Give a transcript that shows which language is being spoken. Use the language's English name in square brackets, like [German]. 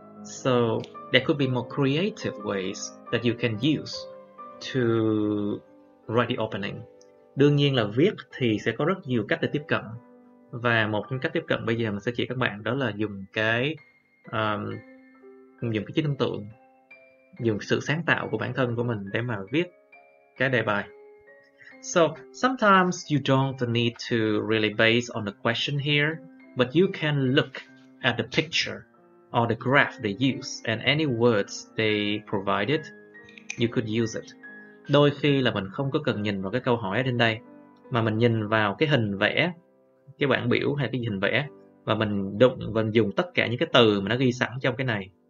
[English] So there could be more creative ways that you can use to write the opening. [Vietnamese] Đương nhiên là viết thì sẽ có rất nhiều cách để tiếp cận. Và một trong cách tiếp cận bây giờ mình sẽ chỉ các bạn đó là dùng cái trí tưởng tượng, dùng sự sáng tạo của bản thân của mình để mà viết cái đề bài. [English] So sometimes you don't need to really base on the question here, but you can look at the picture or the graph they use and any words they provided, you could use it. [Vietnamese] Đôi khi là mình không có cần nhìn vào cái câu hỏi ở trên đây, mà mình nhìn vào cái hình vẽ, cái bảng biểu hay cái hình vẽ, và mình dùng tất cả những cái từ mà nó ghi sẵn trong cái này.